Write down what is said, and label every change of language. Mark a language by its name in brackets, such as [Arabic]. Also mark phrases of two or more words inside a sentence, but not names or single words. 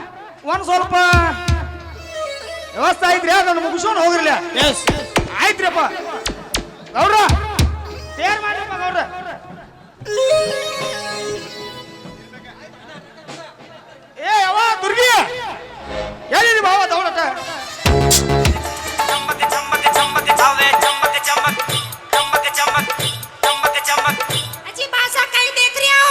[Kannada] ಸಾಹೇಬ್ರ, ಒಂದ್ ಸ್ವಲ್ಪ ವ್ಯವಸ್ಥೆ ಐತ್ರಿ ಅದನ್ನು ಮುಗಿಸ್ಕೊಂಡು ಹೋಗಿರ್ಲಿ. ಎಸ್ ಆಯ್ತ್ರಿಪ್ಪ ಗೌಡ್ರ ತಯಾರು ಮಾಡ್ರಪ್ಪ ಗೌಡ್ರ. ಏ ಅವ ದುರ್ಗಿ ಎಲ್ಲಿ ಬಾವ ದೌಡಟ [Hindi] चमक चमक चमक जावे चमक चमक चमक चमक चमक चमक अजी भाषा कहीं देख रही हो?